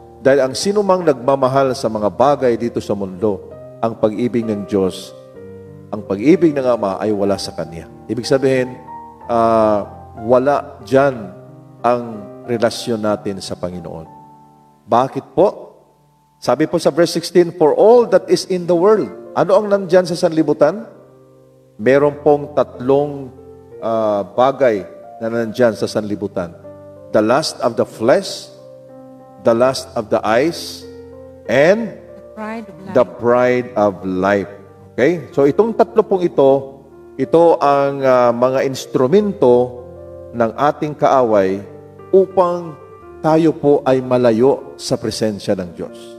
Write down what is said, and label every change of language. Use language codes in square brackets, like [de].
[tl] Dahil ang sinumang nagmamahal sa mga bagay dito sa mundo, ang pag-ibig ng Diyos, ang pag-ibig ng Ama ay wala sa Kanya. Ibig sabihin, wala dyan ang relasyon natin sa Panginoon. Bakit po? Sabi po sa [en] verse 16, for all that is in the world. [tl] Ano ang nandyan sa sanlibutan? Meron pong tatlong bagay na nandyan sa sanlibutan. [en] The lust of the flesh, the lust of the eyes, and the pride of life. Okay? [tl] So itong tatlo pong ito ang mga instrumento ng ating kaaway upang tayo po ay malayo sa presensya ng Diyos.